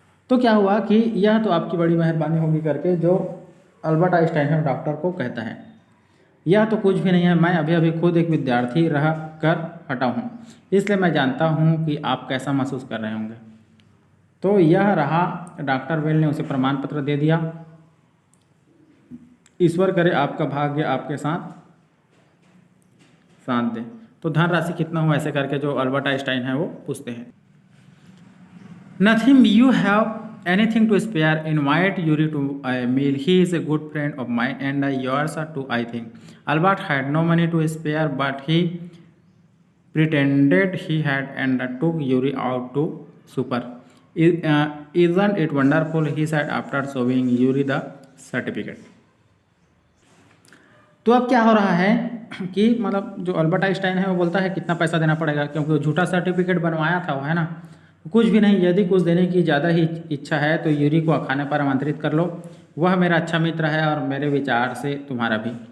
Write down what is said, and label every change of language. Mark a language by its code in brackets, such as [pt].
[hi] तो क्या हुआ कि यह तो आपकी बड़ी मेहरबानी होगी करके जो अल्बर्ट आइंस्टाइन है डॉक्टर को कहता है, यह तो कुछ भी नहीं है, मैं अभी अभी खुद एक विद्यार्थी रह कर हटा हूँ, इसलिए मैं जानता हूँ कि आप कैसा महसूस कर रहे होंगे। तो यह रहा, डॉक्टर वेल ने उसे प्रमाण पत्र दे दिया। ईश्वर करे आपका भाग्य आपके साथ साथ दे। तो धनराशि कितना हुआ ऐसे करके जो अल्बर्ट आइंस्टाइन है वो पूछते हैं। [en] Nothing, you have anything to spare, invite Yuri to a meal. He is a good friend of mine and yours too, I think. Albert had no money to spare, but he pretended he had and took Yuri out to supper. Isn't it wonderful? He said after showing Yuri the certificate. [hi] तो अब क्या हो रहा है कि मतलब जो Albert Einstein है वो बोलता है कितना पैसा देना पड़ेगा, क्योंकि वो झूठा सर्टिफिकेट बनवाया था वो, है ना। कुछ भी नहीं, यदि कुछ देने की ज़्यादा ही इच्छा है तो यूरी को खाने पर आमंत्रित कर लो, वह मेरा अच्छा मित्र है और मेरे विचार से तुम्हारा भी।